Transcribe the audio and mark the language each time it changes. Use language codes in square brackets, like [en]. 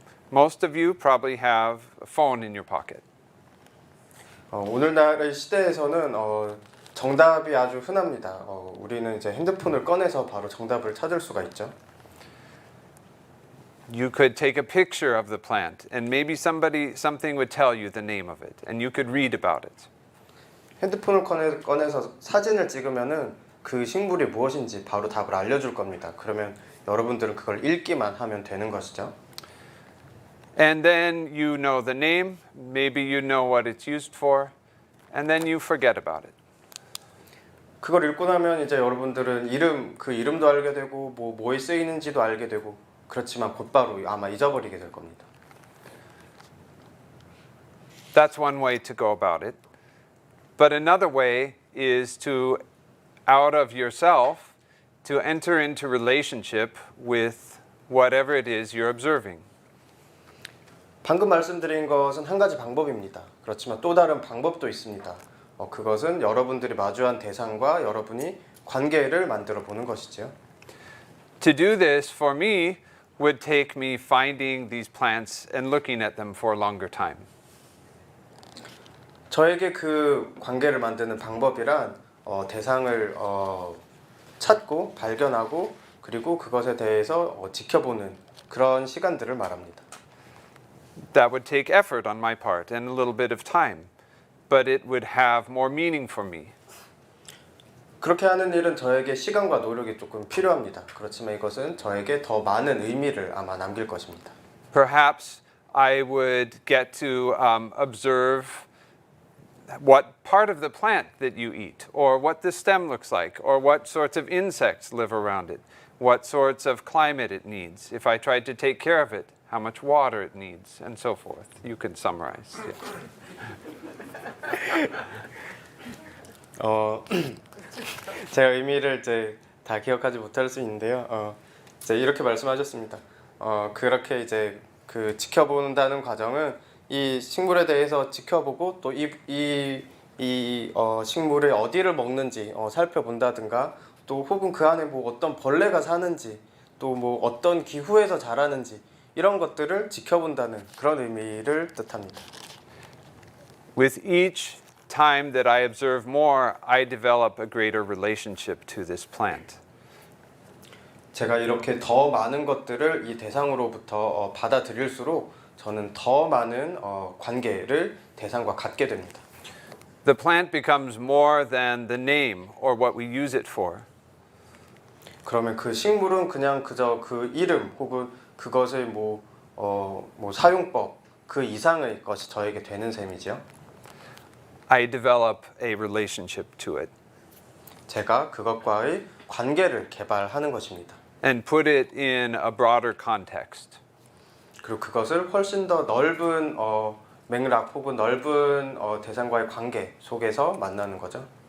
[en] Most of you probably have a phone in your pocket. [ko] 오늘날의 시대에서는 정답이 아주 흔합니다. 우리는 이제 핸드폰을 꺼내서 바로 정답을 찾을 수가 있죠. [en] You could take a picture of the plant and maybe something would tell you the name of it and you could read about it. [ko] 핸드폰을 꺼내서 사진을 찍으면은 그 식물이 무엇인지 바로 답을 알려줄 겁니다. 그러면 여러분들은 그걸 읽기만 하면 되는 것이죠. [en] And then you know the name, maybe you know what it's used for, and then you forget about it. [ko] 그걸 읽고 나면 이제 여러분들은 그 이름도 알게 되고 뭐에 쓰이는지도 알게 되고 그렇지만 곧바로 아마 잊어버리게 될 겁니다. [en] That's one way to go about it. But another way is to, out of yourself, to enter into relationship with whatever it is you're observing. [ko] 방금 말씀드린 것은 한 가지 방법입니다. 그렇지만 또 다른 방법도 있습니다. 그것은 여러분들이 마주한 대상과 여러분이 관계를 만들어 보는 것이죠. [en] To do this for me would take me finding these plants and looking at them for a longer time. [ko] 저에게 그 관계를 만드는 방법이란 대상을 찾고 발견하고 그리고 그것에 대해서 지켜보는 그런 시간들을 말합니다. [en] That would take effort on my part and a little bit of time, but it would have more meaning for me. [ko] 그렇게 하는 일은 저에게 시간과 노력이 조금 필요합니다. 그렇지만 이것은 저에게 더 많은 의미를 아마 남길 것입니다. [en] Perhaps I would get to observe what part of the plant that you eat, or what the stem looks like, or what sorts of insects live around it, what sorts of climate it needs. If I tried to take care of it, how much water it needs, and so forth. You can summarize. [ko] 제가 의미를 이제 다 기억하지 못할 수 있는데요. 이제 이렇게 말씀하셨습니다. 그렇게 이제 그 지켜본다는 과정은 이 식물에 대해서 지켜보고 또 이 식물의 어디를 먹는지 살펴본다든가 또 혹은 그 안에 뭐 어떤 벌레가 사는지 또 뭐 어떤 기후에서 자라는지 이런 것들을 지켜본다는 그런 의미를 뜻합니다. [en] With each time that I observe more, I develop a greater relationship to this plant. [ko] 제가 이렇게 더 많은 것들을 이 대상으로부터 받아들일수록 저는 더 많은 관계를 대상과 갖게 됩니다. [en] The plant becomes more than the name or what we use it for. [ko] 그러면 그 식물은 그냥 그저 그 이름 혹은 그것의 뭐 사용법 그 이상의 것이 저에게 되는 셈이죠. [en] I develop a relationship to it. [ko] 제가 그것과의 관계를 개발하는 것입니다. [en] And put it in a broader context. [ko] 그리고 그것을 훨씬 더 넓은 맥락 혹은 넓은 대상과의 관계 속에서 만나는 거죠.